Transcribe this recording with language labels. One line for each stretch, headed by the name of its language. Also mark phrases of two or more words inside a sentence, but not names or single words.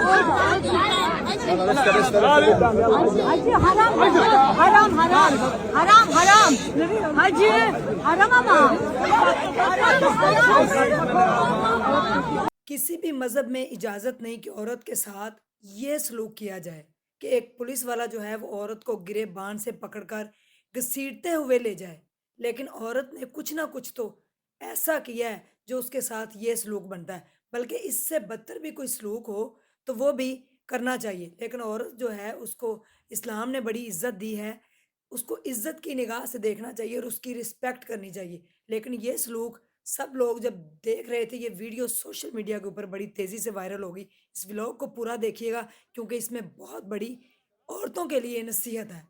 Turkish: Hacı haram, haram, haram, haram, haram. Hacı haram ama.
Urdu: کسی بھی مذہب میں اجازت نہیں کہ عورت کے ساتھ یہ سلوک کیا جائے کہ ایک پولیس والا جو ہے وہ عورت کو گرے بان سے پکڑ کر گھسیٹتے ہوئے لے جائے، لیکن عورت نے کچھ نہ کچھ تو ایسا کیا ہے جو اس کے ساتھ یہ سلوک بنتا ہے، بلکہ اس سے بدتر بھی کوئی سلوک ہو تو وہ بھی کرنا چاہیے، لیکن عورت جو ہے اس کو اسلام نے بڑی عزت دی ہے، اس کو عزت کی نگاہ سے دیکھنا چاہیے اور اس کی رسپیکٹ کرنی چاہیے، لیکن یہ سلوک سب لوگ جب دیکھ رہے تھے، یہ ویڈیو
English: social media
Urdu: کے اوپر بڑی تیزی سے وائرل ہوگی، اس ولاگ کو پورا دیکھیے گا کیونکہ اس میں بہت بڑی عورتوں کے لیے نصیحت ہے۔